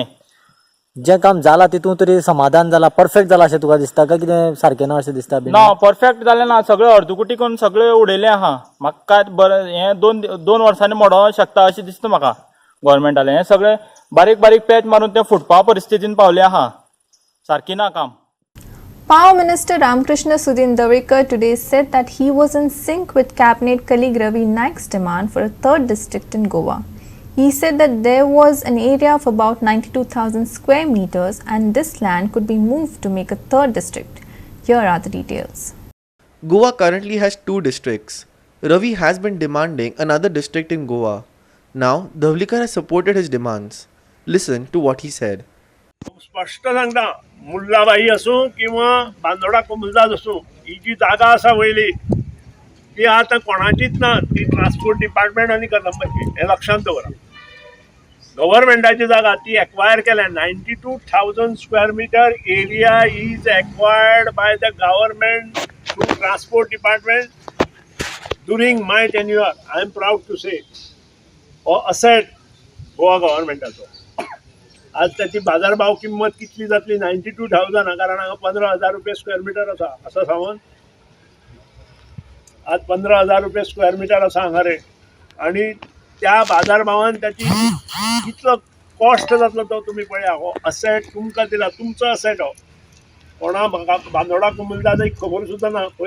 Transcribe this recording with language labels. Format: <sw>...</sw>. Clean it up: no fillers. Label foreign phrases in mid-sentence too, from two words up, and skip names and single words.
<kok>जे काम जाला तितून तरी समाधान जाला परफेक्ट जाला अशें तुका दिसता काय कितें सारकें ना अशें दिसता ना परफेक्ट जालें ना सगळें अर्दुकुटी करून सगळें उडयलें आहा म्हाका काय बरें हें 2 वर्सांनी मोडोवंक शकता अशें दिसता म्हाका गव्हर्नमेंटालें हें सगळें बारीक बारीक पॅच मारून तें फुटपा परिस्थितीन पावलें आहा सारकी ना काम</kok> <en>Power Minister Ramkrishna Sudindavekar today said that he was in sync with Cabinet colleague Ravi Naik's demand for a third district in Goa. He said that there was an area of about 92,000 square meters and this land could be moved to make a third district. Here are the details. Goa currently has 2 districts. Ravi has been demanding another district in Goa. Now, Dhavlikar has supported his demands. Listen to what he said.</en> <kok>स्पष्ट सांगता मुल्लाबाई असो किंवा बांदोडा कोमुलदास असो ही जी जागा आसा वयली ती आता कोणाचीच ना ती</kok> <en>transport department</en> <kok>आनी कदंबाची हे लक्षांत दवरा गव्हर्नमेंटाची जागा ती एक्वायर केल्या 92,000</kok> <en>square meter area is acquired by the government through transport department during my tenure I am proud to say</en> <kok>हो असेट गोवा गव्हर्नमेंटाचो आज त्याची बाजारभाव किंमत कितली जातली 92,000 कारण हांगा 15,000 रुपये</kok> <en>square meter</en> <kok>आसा असं सांगून आज 15,000 रुपये</kok> <en>square meter</en> <kok>आसा हांगा रे आणि त्या बाजारभावान त्याची कितलो कॉस्ट जातलो तो तुम्ही पळया हो असेट तुमकां दिला तुमचो असेट हो कोणा बांदोडा कोमुलदास एक खबर सुद्दां ना पयर</kok>